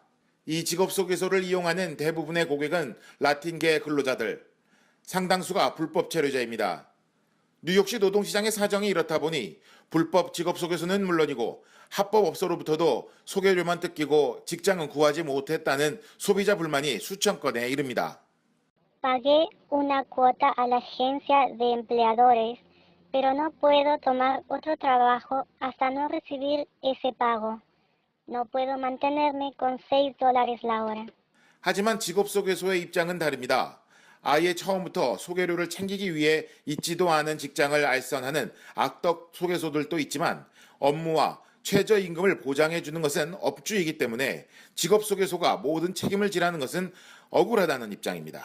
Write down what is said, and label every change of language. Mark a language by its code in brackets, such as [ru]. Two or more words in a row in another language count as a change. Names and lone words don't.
[ko] 이 직업소개소를 이용하는 대부분의 고객은 라틴계 근로자들, 상당수가 불법 체류자입니다. 뉴욕시 노동시장의 사정이 이렇다 보니 불법 직업소개소는 물론이고 합법업소로부터도 소개료만 뜯기고 직장은 구하지 못했다는 소비자 불만이 수천 건에 이릅니다. [es] Pagué una cuota a la agencia de empleadores, pero no puedo tomar otro trabajo hasta no recibir ese pago. No puedo mantenerme con $6 la hora. [ko] 하지만 직업소개소의 입장은 다릅니다. 아예 처음부터 소개료를 챙기기 위해 있지도 않은 직장을 알선하는 악덕 소개소들도 있지만 업무와 최저임금을 보장해주는 것은 업주이기 때문에 직업소개소가 모든 책임을 지라는 것은 억울하다는 입장입니다.